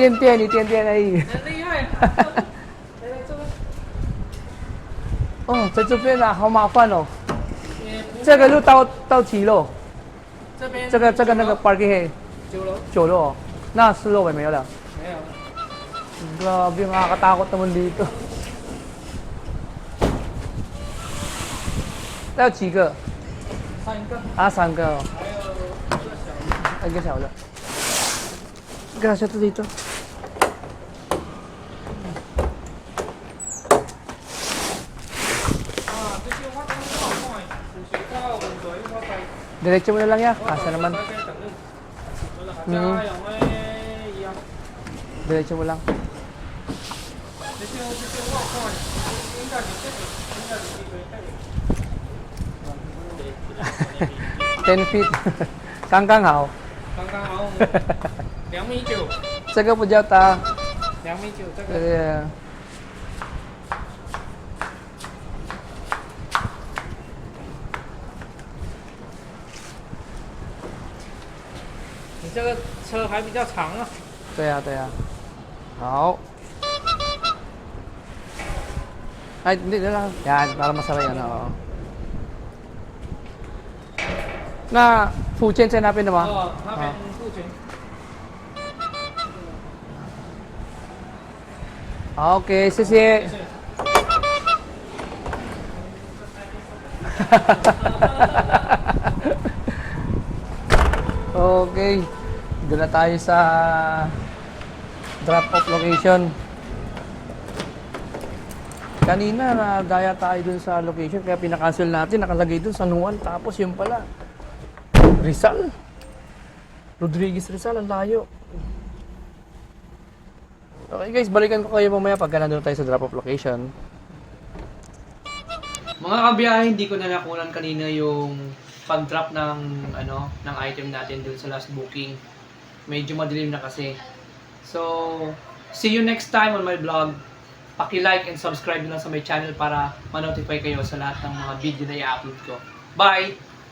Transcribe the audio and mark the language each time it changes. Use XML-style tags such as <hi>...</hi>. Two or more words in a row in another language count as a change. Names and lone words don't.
<zh>一点而已。很厉害。来这边。哦，在这边啊，好麻烦哦。也不这个路到几楼？这边这个那个 parking 9楼 9楼哦，那10楼没有了。没有了。</zh> <tl>Grabe, nakakatakot naman dito.</tl> <zh>有几个 3个。啊？3个哦。还有一个小的。一个小的。</zh> <tl>Gracias dito. Diretso mo na lang yan. Asa naman. Diretso mo lang. 10 feet.</tl> <zh>刚刚好。刚刚好2.9米，这个比较大。 2.9米，这个对。你这个车还比较长啊。对啊，对啊。</zh> <tl>好。Ay, hindi na lang. Yan, para masara yan. Oo. Na,</tl> <zh>附件在那边的吗？哦，那边不全。好，OK，谢谢。</zh> <tl>Okay, doon na tayo sa</tl> <en>drop-off location.</en> <tl>Kanina nadaya tayo dun sa location kaya pinakancel natin, nakalagay dun San Juan, tapos yun pala Rizal. Rodriguez Rizal, ang layo. Okay guys, balikan ko kayo mamaya pagka nandun tayo sa</tl> <en>drop-off location.</en> <tl>Mga kabiyahe, hindi ko na nakunan kanina yung pag-drop ng ng item natin dun sa</tl> <en>last booking.</en> <tl>Medyo madilim na kasi.</tl> <en>So, see you next time on my vlog.</en> <tl>Paki-</tl> <en>like and subscribe</en> <tl>na sa</tl> <en>my channel</en> <tl>para ma-notify kayo sa lahat ng mga video na i-upload ko. Bye!</tl>